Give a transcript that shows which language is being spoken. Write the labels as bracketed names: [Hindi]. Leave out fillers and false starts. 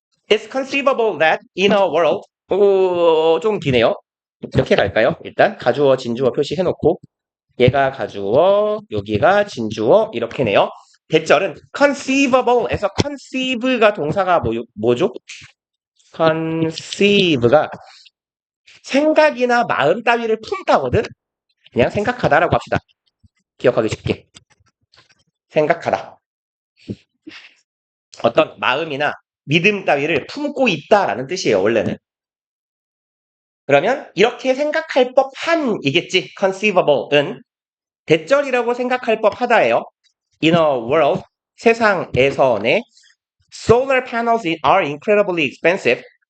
[English] It's conceivable that in a world, [Korean] 좀 기네요. 이렇게 갈까요? 일단, 가주어, 진주어 표시해놓고, 얘가 가주어, 여기가 진주어, 이렇게네요. 대절은 conceivable에서 conceive가 동사가 뭐죠? conceive가 생각이나 마음 따위를 품다거든? 그냥 생각하다라고 합시다. 기억하기 쉽게. 생각하다. 어떤 마음이나 믿음 따위를 품고 있다라는 뜻이에요, 원래는. 그러면 이렇게 생각할 법한이겠지, conceivable은. 대절이라고 생각할 법하다예요. [English] In a world, [Korean] 세상에서의 [English] solar panels are incredibly expensive.